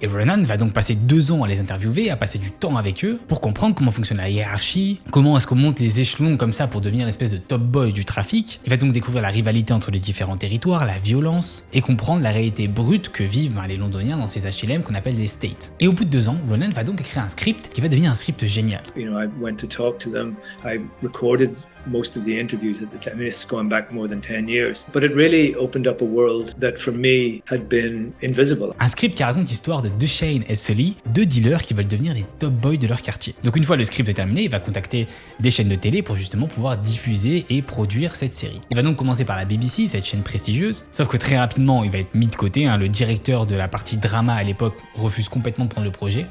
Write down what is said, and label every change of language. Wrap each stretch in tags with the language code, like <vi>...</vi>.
<fr>Et Ronan va donc passer 2 ans à les interviewer, à passer du temps avec eux, pour comprendre comment fonctionne la hiérarchie, comment est-ce qu'on monte les échelons comme ça pour devenir l'espèce de top boy du trafic. Il va donc découvrir la rivalité entre les différents territoires, la violence, et comprendre la réalité brute que vivent les londoniens dans ces HLM qu'on appelle des states. Et au bout de 2 ans, Ronan va donc écrire un script qui va devenir un script génial.</fr> <en>You know, I went to talk to them. I recorded most of the interviews at the time. I mean, it's going back more than 10 years. But it really opened up a world that for me had been invisible.</en> <fr>Un script qui raconte l'histoire de Duchesne et Sully, 2 dealers qui veulent devenir les top boys de leur quartier. Donc une fois le script terminé, il va contacter des chaînes de télé pour justement pouvoir diffuser et produire cette série. Il va donc commencer par la BBC, cette chaîne prestigieuse, sauf que très rapidement il va être mis de côté. Le directeur de la partie drama à l'époque refuse complètement de prendre le projet.</fr>